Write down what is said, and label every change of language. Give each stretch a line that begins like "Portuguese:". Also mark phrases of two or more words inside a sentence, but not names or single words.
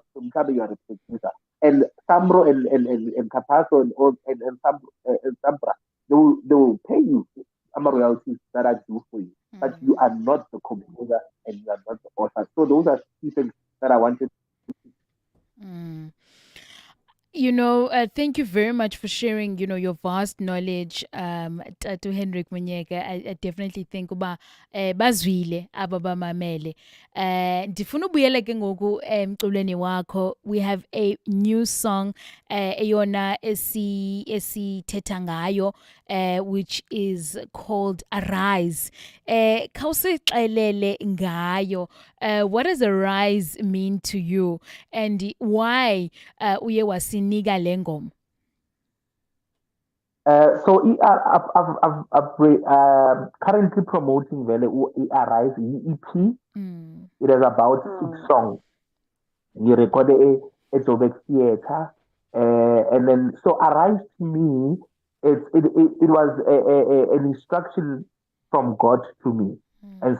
English: So Mkabe, you are a producer. And Samro and Capasso and Sambra, they will pay you royalties that I do for you. But you Mm. are not the composer and you are not the author. So those are two things that I wanted. Mm. Thank you very much for sharing, your vast knowledge, to Hendrick Monyeki. I definitely think
Xhosa: uba bazwile aba bamamele. Ndifuna ubuyela ke ngoku emculweni wakho.
English: We have a new song
Xhosa: eyona esithetha ngayo,
English: which is called Arise.
Xhosa: Khawusixelele ngayo.
English: What does arise mean to you, and why
Xhosa: uye wasinika le ngoma?
English: So currently promoting Vele Arise EP. Mm. It is about 6 songs. You recorded it's over theater. And then so Arise to me, it was an instruction from God to me and